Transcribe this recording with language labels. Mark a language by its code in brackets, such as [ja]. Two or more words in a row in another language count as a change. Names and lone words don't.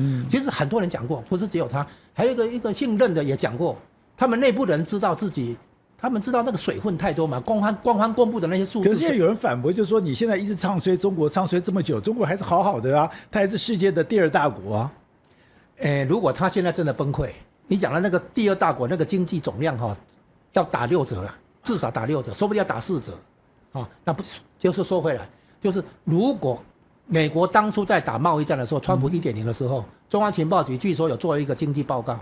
[zh] 其實很多人講過，不是只有他，還有一個姓任的也講過，他們內部人知道自己。他們知道那個水分太多嘛，官方公布的那些數字。可是現在有人反駁，就是說你現在一直唱衰中國，唱衰這麼久，中國還是好好的啊，它還是世界的第2大國啊。如果他現在真的崩潰，你講的那個第2大國那個經濟總量要打6折了，至少打6折，說不定要打4折，那不就是說回來，就是如果美國當初在打貿易戰的時候，川普1.0的時候，中央情報局據說有做一個經濟報告。